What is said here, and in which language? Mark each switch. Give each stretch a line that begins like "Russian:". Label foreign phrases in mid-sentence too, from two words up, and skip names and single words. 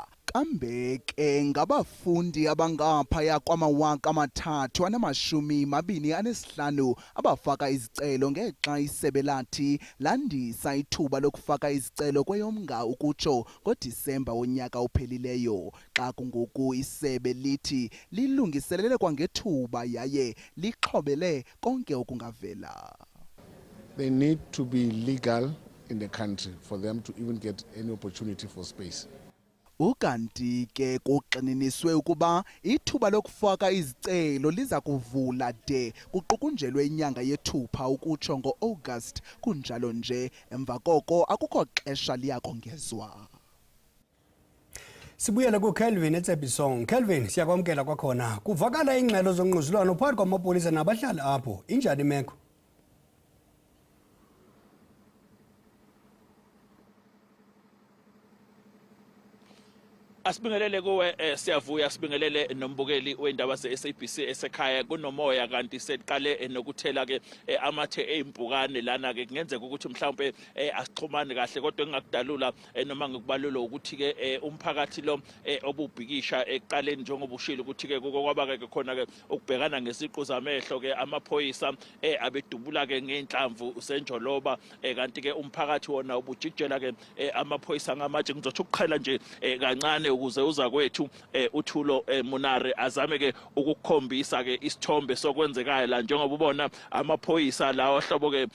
Xhosa: Kambe ke ngabafundi abangaphaya kwama-325 abafaka izicelo ngexa isebe lathi landisa ithuba lokufaka izicelo kweyomnga ukutsho ngoDisemba wonyaka ophelileyo, xa kungoku isebe lithi lilungiselele kwangethuba yaye lixhobele konke okungavela.
English: They need to be legal in the country for them to even get any opportunity for space.
Xhosa: Ukanti ke kuxininiswe ukuba ithuba lokufaka izicelo liza kuvula de kuqukunjelwe inyanga yethupha ukutsho ngo-August. Kunjalo nje emva koko akukho xesha liyakongezwa. Sibuyele kuKelvin eTsebisong. Kelvin siyakwamkela kwakhona. Kuvakala ingxelo zongquzulwano phakathi kwamapolisa nabahlali apho. Injani imeko?
Zulu: Asibingelele kuwe siyavuya sibingelele nombukeli wendaba ze-SABC esekhaya kunomoya kanti seqale nokuthela ke amathe eimpukane lana ke kungenzeka ukuthi mhlawumbe asixhumane kahle kodwa engakudalula noma ngikubalula ukuthi ke umphakathi lo obubhikisha eqaleni njengoba ushilo ukuthi ke kwaba ke khona ke ukubhekana ngesiqu zamehlo ke amaphoyisa abedubula ke ngeenhlamvu usenjoloba kanti ke umphakathi wona ubujijela ke amaphoyisa ngamatshe ngizothi ukuqhela nje kancane ukuze uza kwethu uThulo Munare azame ke ukukhombisa ke isithombe sokwenzekayo la njengoba ubona amaphoyisa lawa hlobo ke